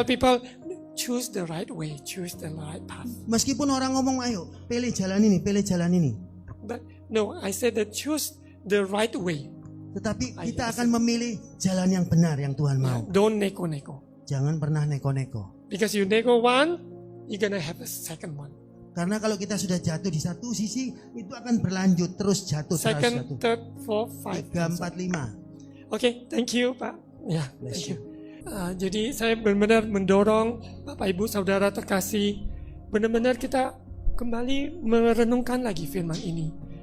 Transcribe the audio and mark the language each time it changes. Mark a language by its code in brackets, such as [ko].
[en] tell people, choose the right way, choose the right path. [id] Meskipun orang ngomong, ayo pilih jalan ini, pilih jalan ini. [en] But no, I said that choose the right way. [id] Tetapi Ayo, kita akan memilih jalan yang benar yang Tuhan mau. [en] Don't neko-neko. [id] Jangan pernah neko-neko. [en] Because you nego one, you're gonna have a second one. [id] Karena kalau kita sudah jatuh di satu sisi, itu akan berlanjut terus jatuh. [en] Second, [id] Terus jatuh. [en] third, fourth, five. [id] 3, 4, 5. [en] Okay, thank you, Pak. Ya, Bless thank you. [id] Jadi saya benar-benar mendorong Bapak Ibu Saudara terkasih, benar-benar kita kembali merenungkan lagi firman ini.